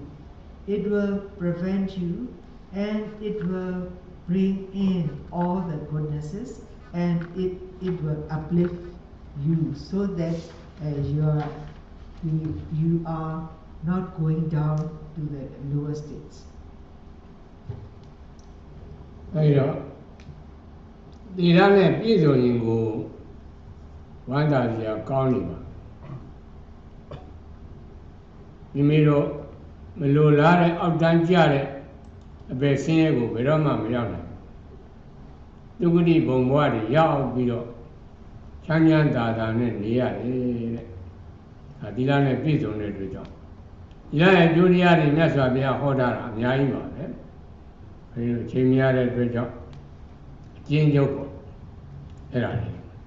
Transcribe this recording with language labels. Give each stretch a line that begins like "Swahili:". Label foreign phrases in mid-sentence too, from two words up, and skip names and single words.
English: It will prevent you, and it will bring in all the goodnesses, and it will uplift you, so that you are not going down to the lower states.
Burmese: အဲဒီတော့သီလနဲ့ပြည့်စုံရင်ကိုဝမ်းသာစရာကောင်းနေပါမိမိတို့မလိုလားတဲ့ အောက်တန်းကျတဲ့အပယ်ဆင်းရဲကိုဘယ်တော့မှမရောက်နိုင်ဒုက္ခတိဘုံဘဝတွေရောက်ပြီးတော့ချမ်းချမ်းသာသာနဲ့နေရတယ်တဲ့ဒါသီလနဲ့ပြည့်စုံတဲ့အတွက်ကြောင့်သီလရဲ့ကျိုးတရားတွေမြတ်စွာဘုရားဟောတာအများကြီးပါပဲအဲဒီလိုချိန်မရတဲ့အတွက်ကြောင့်အကျဉ်းချုပ်ပေါ့အဲ့ဒါလေ